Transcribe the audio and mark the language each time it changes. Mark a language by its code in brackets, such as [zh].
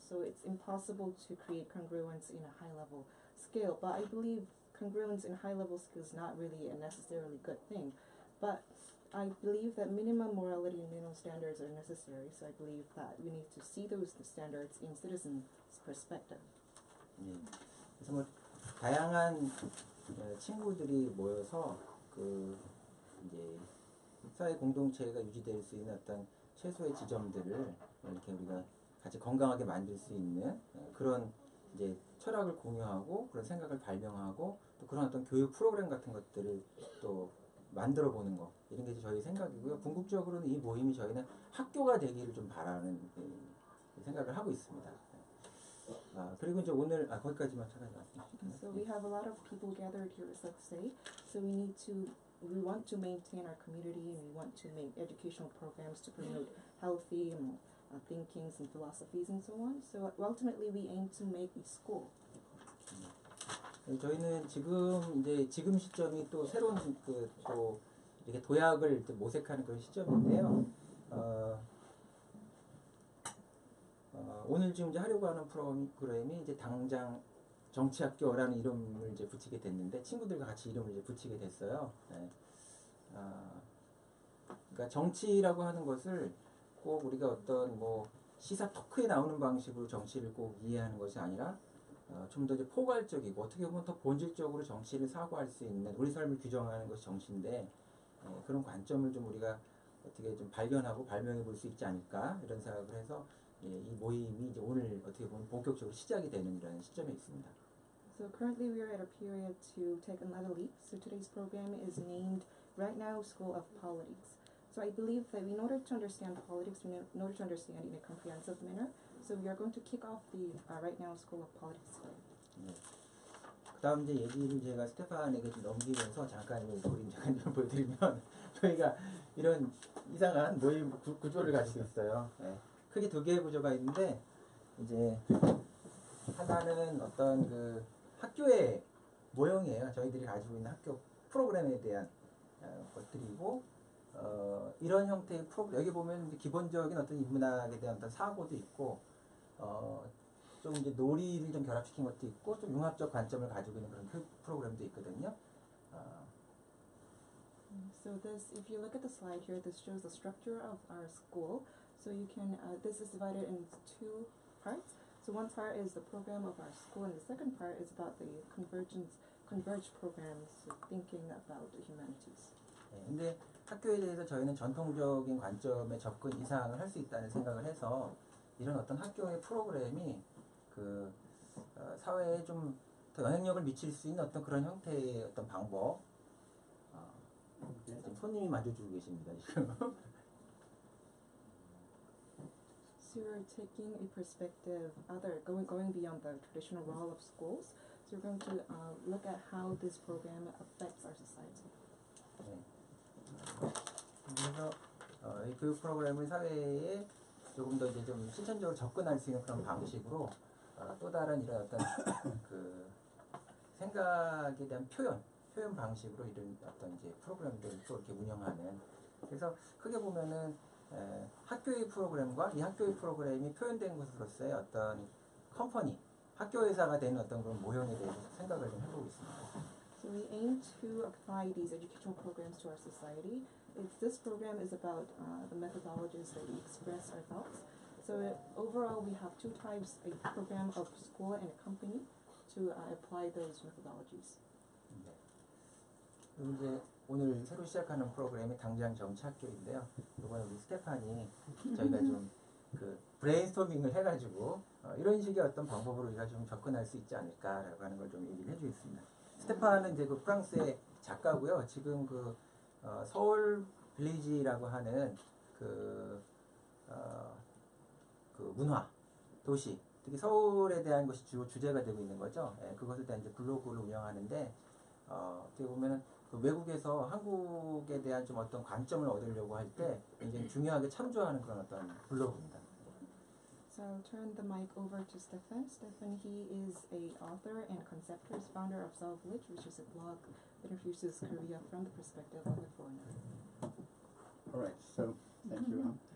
[en] So it's impossible to create congruence in a high-level scale. But I believe congruence in high-level scale is not really a necessarily good thing. But I believe that minimum morality and minimum standards are necessary. So I believe that we need to see those standards in citizens' perspective. [ko] 예. 그래서 뭐 다양한 친구들이 모여서 그 이제 사회 공동체가 유지될 수 있는 어떤 최소의 지점들을 이렇게 우리가 같이 건강하게 만들 수 있는 그런 이제 철학을 공유하고 그런 생각을 발명하고 또 그런 어떤 교육 프로그램 같은 것들을 또 만들어 보는 거 이런 게 저희 생각이고요. 궁극적으로는 이 모임이 저희는 학교가 되기를 좀 바라는 생각을 하고 있습니다. 그리고 이제 오늘 거기까지만 잠깐 말씀드릴게요. [en] So we have a lot of people gathered here, as let's say. So we want to maintain our community and we want to make educational programs to promote healthy thinkings and philosophies and so on. So ultimately we aim to make a school. [ko] 저희는 지금 시점이 또 새로운 또 이렇게 도약을 모색하는 그런 시점인데요. 오늘 지금 이제 하려고 하는 프로그램이 이제 당장 정치학교라는 이름을 이제 붙이게 됐는데 친구들과 같이 이름을 이제 붙이게 됐어요. 네. 그러니까 정치라고 하는 것을 꼭 우리가 어떤 뭐 시사 토크에 나오는 방식으로 정치를 꼭 이해하는 것이 아니라 좀 더 이제 포괄적이고 어떻게 보면 더 본질적으로 정치를 사고할 수 있는 우리 삶을 규정하는 것이 정치인데 그런 관점을 좀 우리가 어떻게 좀 발견하고 발명해 볼 수 있지 않을까 이런 생각을 해서 이 모임이 이제 오늘 어떻게 보면 본격적으로 시작이 되는 이런 시점에 있습니다. [en] So currently we are at a period to take another leap. So today's program is named Right Now School of Politics. So I believe that in order to understand politics, in order to understand in a comprehensive manner, so we are going to kick off the Right Now School of Politics today. [ko] 네. 그다음 이제 얘기를 제가 스테판에게 좀 넘기면서 잠깐 그림 좀 보여드리면 저희가 이런 이상한 모임 구조를 가지고 있어요. 네. 크게 두 개의 구조가 있는데 이제 하나는 어떤 그 학교의 모형이에요. 저희들이 가지고 있는 학교 프로그램에 대한 것들이고 이런 형태의 프로그램 여기 보면 이제 기본적인 어떤 인문학에 대한 어떤 사고도 있고 좀 이제 놀이를 좀 결합시킨 것도 있고 좀 융합적 관점을 가지고 있는 그런 프로그램도 있거든요. [en] So this, if you look at the slide here, this shows the structure of our school. So you can, this is divided into two parts. So one part is the program of our school, and the second part is about the converged programs, so thinking about the humanities. [ko] 네, 근데 학교에 대해서 저희는 전통적인 관점의 접근 이상을 할 수 있다는 생각을 해서 이런 어떤 학교의 프로그램이 그 사회에 좀 더 영향력을 미칠 수 있는 어떤 그런 형태의 어떤 방법. 지금 손님이 만져주고 계십니다 지금. [en] So you're taking a perspective, going beyond the traditional role of schools. So you're going to look at how this program affects our society. [ko] 네. 그래서 이 교육 프로그램을 사회에 조금 더 이제 좀 실천적으로 접근할 수 있는 그런 방식으로 또 다른 이런 어떤 그 생각에 대한 표현 방식으로 이런 어떤 이제 프로그램들을 또 이렇게 운영하는. 그래서 크게 보면은 학교의 프로그램과 이 학교의 프로그램이 표현된 것으로서의 어떤 컴퍼니, 학교 회사가 되는 어떤 그런 모형에 대해서 생각을 좀 해보고 있습니다. [en] So we aim to apply these educational programs to our society. This program is about the methodologies that we express our thoughts. So overall, we have two types: a program of school and a company to apply those methodologies. [ko] 네. 그리고 이제 오늘 새로 시작하는 프로그램이 당장 정치학교인데요. 이번에 우리 스테판이 저희가 좀 그 브레인스토밍을 해가지고 이런 식의 어떤 방법으로 우리가 좀 접근할 수 있지 않을까라고 하는 걸 좀 얘기를 해주겠습니다. 스테판은 이제 그 프랑스의 작가고요. 지금 그 서울 빌리지라고 하는 그 문화 도시, 특히 서울에 대한 것이 주로 주제가 되고 있는 거죠. 예, 그것에 대한 이제 블로그를 운영하는데 어떻게 보면은 그 외국에서 한국에 대한 좀 어떤 관점을 얻으려고 할 때 굉장히 중요하게 참조하는 그런 어떤 블로그입니다. [en] So I'll turn the mic over to Stephane. Stephane, he is a author and conceptor, founder of Village, which is a blog that introduces Korea from the perspective of a foreigner. All right, so thank you.